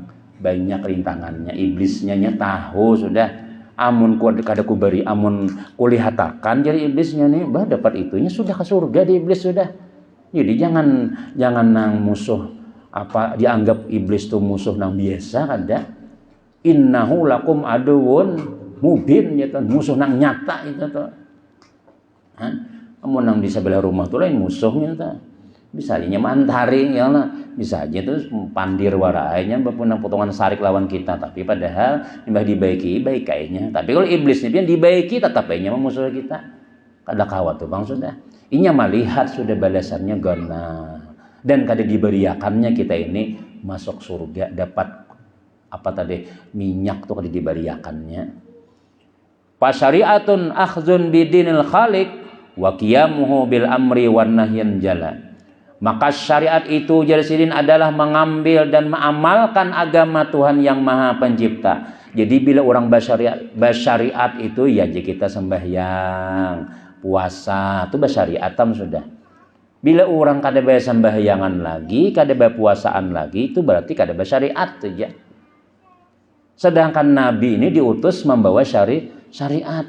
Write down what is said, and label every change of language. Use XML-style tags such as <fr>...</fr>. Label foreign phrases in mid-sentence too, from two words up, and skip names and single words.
<bjn>Banyak rintangannya, iblisnya tahu sudah amun kada kubari amun kulihatakan jadi iblisnya nih bah dapat itunya sudah ke surga di iblis sudah. Jadi jangan nang musuh apa dianggap iblis tuh musuh nang biasa kada.</bjn> <ar>إنه لكم عدو مبين</ar> <bjn>ya musuh nang nyata itu tuh. Amun nang di sebelah rumah tuh lain musuhnya tuh. Bisa aja mantari ya lah. Bisa aja terus pandir warainya bapun nang potongan sarik lawan kita tapi padahal imbah dibaiki baik kayaknya. Tapi kalau iblisnya pian dibaiki tetap aja musuh kita. Kada kawat tuh Bang sudah. Inya melihat sudah balasannya gana dan kada diberiakannya kita ini masuk surga dapat apa tadi minyak tuh kada diberiakannya.</bjn> <ar>فالشريعة أخذ بدين الخالق وقيامه بالأمر والنهي جلا.</ar> <id>Maka syariat itu jadiin adalah mengambil dan mengamalkan agama Tuhan yang Maha Pencipta.</id> <bjn>Jadi bila orang bersyariat itu ya jadi kita sembahyang, puasa, itu bersyariatam sudah. Bila orang kada bersembahyangan lagi, kada berpuasaan lagi, itu berarti kada bersyariat saja.</bjn> <id>Sedangkan Nabi ini diutus membawa syariat.</id>